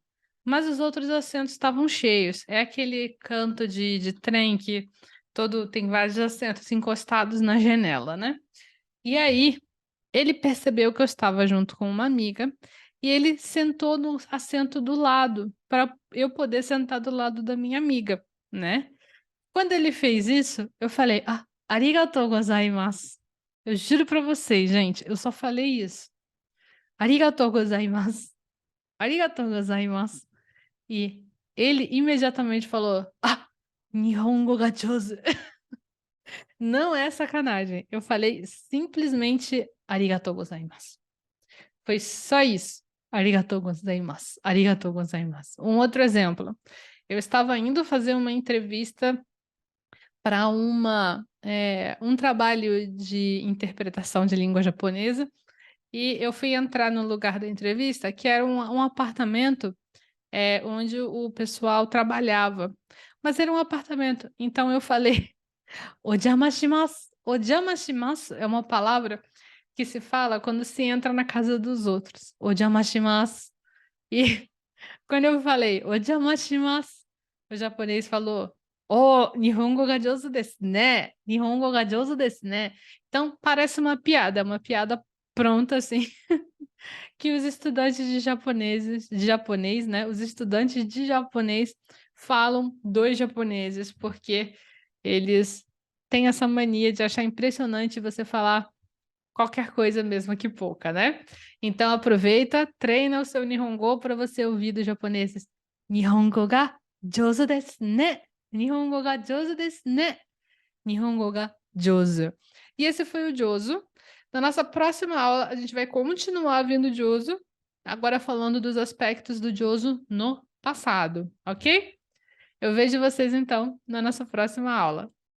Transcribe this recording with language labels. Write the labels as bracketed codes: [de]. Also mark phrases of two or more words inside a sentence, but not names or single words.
[pt] Mas os outros assentos estavam cheios. É aquele canto de trem que tem vários assentos encostados na janela, né? E aí ele percebeu que eu estava junto com uma amiga e ele sentou no assento do lado para eu poder sentar do lado da minha amiga, né? Quando ele fez isso, eu falei, [ja] ありがとうございます. [pt] Eu juro pra vocês, gente, eu só falei isso. [ja] ありがとうございます。ありがとうございます. [pt] E ele imediatamente falou, [ja] 日本語が上手. [pt] Não é sacanagem. Eu falei simplesmente [ja] ありがとうございます. [pt] Foi só isso. [ja] ありがとうございます。ありがとうございます. [pt] Um outro exemplo. Eu estava indo fazer uma entrevista para um trabalho de interpretação de língua japonesa e eu fui entrar no lugar da entrevista, que era um apartamento onde o pessoal trabalhava. Mas era um apartamento. Então eu falei, ojamashimasu. Ojamashimasu é uma palavra que se fala quando se entra na casa dos outros. Ojamashimasu. E quando eu falei, ojamashimasu, o japonês falou, [ja] 日本語が上手ですね. 日本語が上手ですね. [pt] Então, parece uma piada pronta, assim, que os estudantes de japonês, né? Os estudantes de japonês falam dos japoneses, porque eles têm essa mania de achar impressionante você falar qualquer coisa mesmo que pouca, né? Então aproveita, treina o seu Nihongo para você ouvir dos japoneses. [ja] 日本語が上手ですね。日本語が上手ですね. [pt] Nihongo ga jouzu desu ne. [ja] 日本語が上手. [pt] E esse foi o jouzu. Na nossa próxima aula, a gente vai continuar vendo jouzu, agora falando dos aspectos do jouzu no passado, ok? Eu vejo vocês então na nossa próxima aula.